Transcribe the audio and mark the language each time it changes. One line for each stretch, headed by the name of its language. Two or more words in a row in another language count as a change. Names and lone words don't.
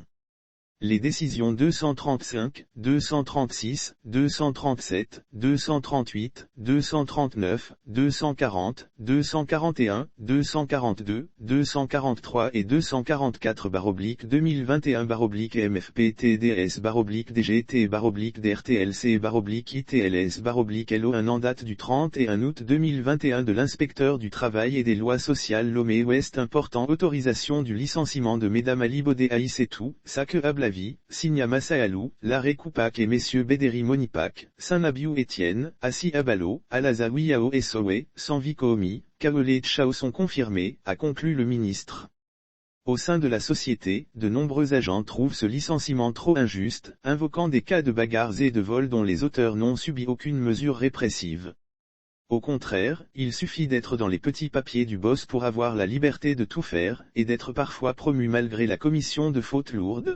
French: Les décisions 235, 236, 237, 238, 239, 240, 241, 242, 243 et 244-MFP-TDS-DGT-DRTL-C-ITLS-LO. Un en date du 31 août 2021 de l'inspecteur du travail et des lois sociales Lomé Ouest important autorisation du licenciement de Mesdames Ali Bodé Aïssetou, Sake Ablavi, Signa Massahalou, Laré Koupak et messieurs Bédéry Monipak, Saint-Nabiou Étienne, Assi Abalo, Alazawi Yao et Sowe, Sanvi Koomi, Kaolé et Tchao sont confirmés, a conclu le ministre. Au sein de la société, de nombreux agents trouvent ce licenciement trop injuste, invoquant des cas de bagarres et de vols dont les auteurs n'ont subi aucune mesure répressive. Au contraire, il suffit d'être dans les petits papiers du boss pour avoir la liberté de tout faire, et d'être parfois promu malgré la commission de fautes lourdes.